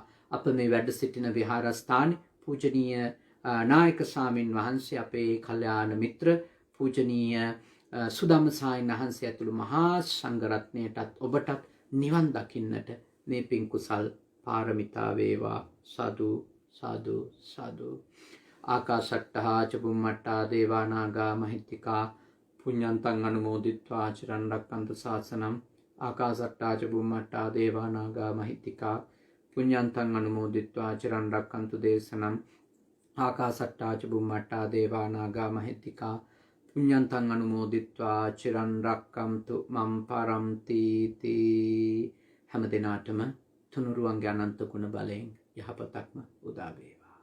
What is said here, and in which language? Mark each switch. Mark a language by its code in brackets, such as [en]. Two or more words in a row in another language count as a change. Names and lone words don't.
[si] අප මේ වැඩ සිටින විහාරස්ථානයේ පූජනීය නායක ස්වාමින් වහන්සේ, අපේ කල්යාණ මිත්‍ර පූජනීය සුදම්ම සායින් වහන්සේ ඇතුළු මහා සංඝරත්නයටත් ඔබටත් නිවන් දකින්නට මේ පින් කුසල් පාරමිතා වේවා. සාදු සාදු සාදු. [pi] ආකාශට්ටහා ච බුම්මට්ටා දේවා නාග මහිත්‍තිකා පුඤ්ඤන්තං අනුමෝදිත්වා චිරන් රක්ඛන්තු ශාසනං. ආකාශට්ටා ච බුම්මට්ටා දේවා නාග මහිත්‍තිකා පුඤ්ඤන්තං අනුමෝදිත්වා චිරන් රක්ඛන්තු දේශනං. ආකාශට්ටා ච බුම්මට්ටා දේවා නාග මහිත්‍තිකා පුඤ්ඤන්තං අනුමෝදිත්වා චිරන් රක්ඛන්තු මම් පරන්ති තී. [si] හැම දිනාටම තුනුරුවන්ගේ අනන්ත ගුණ බලයෙන් යහපතක්ම උදා වේ.